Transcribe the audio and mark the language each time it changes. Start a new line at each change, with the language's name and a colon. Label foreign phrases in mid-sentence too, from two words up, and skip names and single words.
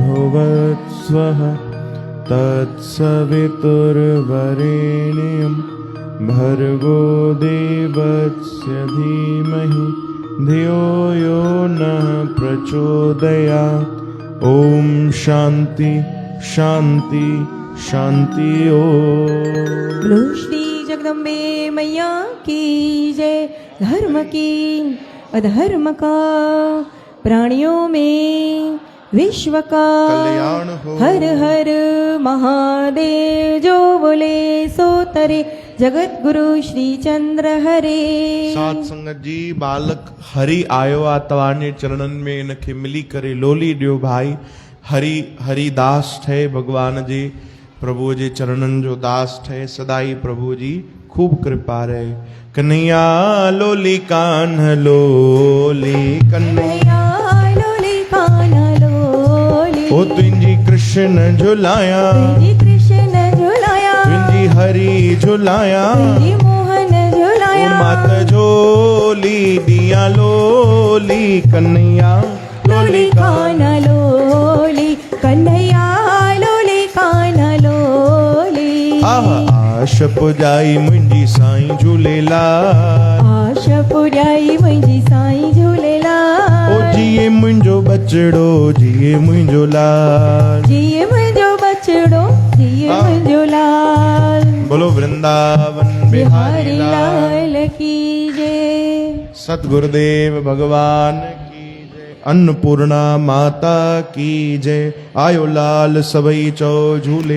Sanskrit: भूर्भुवस्वः तत्सवितुर्वरेण्यं भर्गो देवस्य धीमहि धियो यो नः प्रचोदयात्। ओम शांति शांति शांति।
Hindi: बोलो श्री जगदम्बे मैया की जय। धर्म की अधर्म का प्राणियों में विश्व का कल्याण हो। हर हर महादेव। जो बोले सो तरे जगत गुरु श्री चंद्र हरे।
Sindhi: सात संगत जी बालक हरि आयो आ तवाने चरणन में इनके मिली करे लोली दियो भाई। हरि हरिदास थे भगवान जी प्रभु जी चरणन जो दास थे सदाई प्रभु जी खूब कृपा रे। कन्हैया लोली कान लोली कन्हैया लोली काना लोली। ओ तुंजी कृष्ण झुलाया तुझी कृष्ण झुलाया। तुंजी हरि झुलाया। तुझी मोहन झुलाया। मात झोली दिया लोली कन्हैया लोली काना लोली कन्हैया लोली काना लोली। आश पुजाई मुंजी साईं झूलेलाल। आश पुजाई मुंजी साईं झूलेलाल। ओ जिए मुंजो बचड़ो जिए मुंजो लाल। जिए मुंजो बचड़ो जिए मुंजो लाल।
Hindi: बोलो वृंदावन बिहारी लाल की जय। सतगुरुदेव भगवान की जय। अन्नपूर्णा माता की जय।
Sindhi: आयो लाल सबई चौ झूलेलाल।